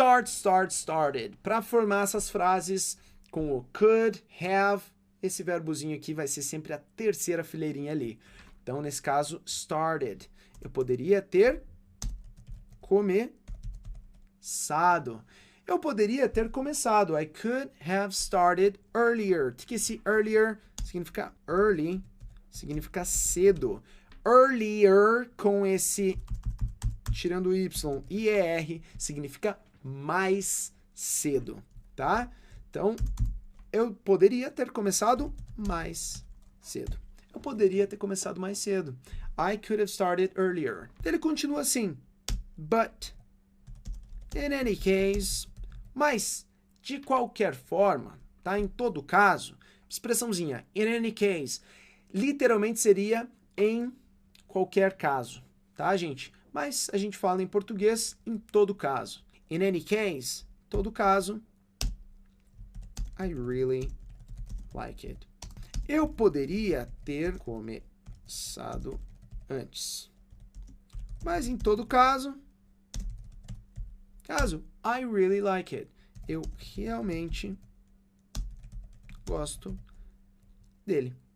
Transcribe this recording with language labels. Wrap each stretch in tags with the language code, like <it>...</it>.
<pt>Started. Para formar essas frases com o could, have, esse verbozinho aqui vai ser sempre a terceira fileirinha ali. Então, nesse caso, started. Eu poderia ter começado. Eu poderia ter começado.</pt> <en>I could have started earlier.</en> <pt>O que esse</pt> <en>earlier significa?</en> <pt>Early significa cedo. Earlier com esse, tirando o Y e ER, significa mais cedo, tá? Então, eu poderia ter começado mais cedo. Eu poderia ter começado mais cedo.</pt> <en>I could have started earlier.</en> <pt>Ele continua assim.</pt> <en>But, in any case...</en> <pt>Mas, de qualquer forma, tá? Em todo caso, expressãozinha,</pt> <en>in any case,</en> <pt>literalmente seria em qualquer caso, tá, gente? Mas a gente fala em português em todo caso.</pt> <en>In any case,</en> <pt>todo caso,</pt> <en>I really like it.</en> <pt>Eu poderia ter começado antes. Mas em todo caso,</pt> <en>I really like it.</en> <pt>Eu realmente gosto dele.</pt>